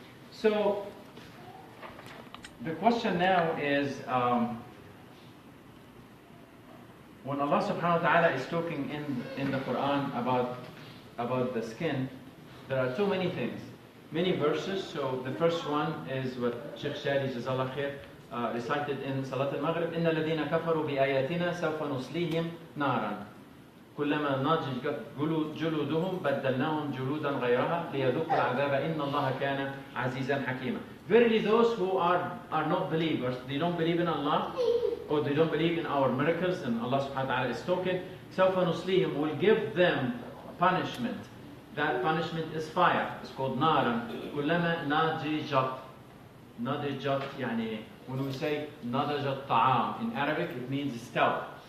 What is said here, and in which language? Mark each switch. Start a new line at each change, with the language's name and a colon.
English: So the question now is, when Allah subhanahu wa ta'ala is talking in the Quran about the skin, there are too many things, many verses. So the first one is what Sheikh Shadi Jazallah Khair recited in Salat al-Maghrib,
Arabic: إِنَّ الَّذِينَ كَفَرُوا بِآيَاتِنَا سَوْفَ نُصْلِيهِمْ نَارًا كُلَّمَا نَضِجَتْ جُلُودُهُم بَدَّلْنَاهُمْ جُلُودًا غَيْرَهَا لِيَذُوقُوا الْعَذَابَ إِنَّ اللَّهَ كَانَ عَزِيزًا حَكِيمًا.
English: Verily those who are not believers, they don't believe in Allah, or they don't believe in our miracles, and Allah subhanahu wa ta'ala is talking,
Arabic: سَوْفَ نُصْلِيهِمْ,
English: will give them punishment. That punishment is fire. It's called
Arabic: نَارًا كُلَّمَا نَضِجَتْ يعني,
English: when we say
Arabic: نَضَجَ الطَّعَامِ
English: in Arabic, it means stout.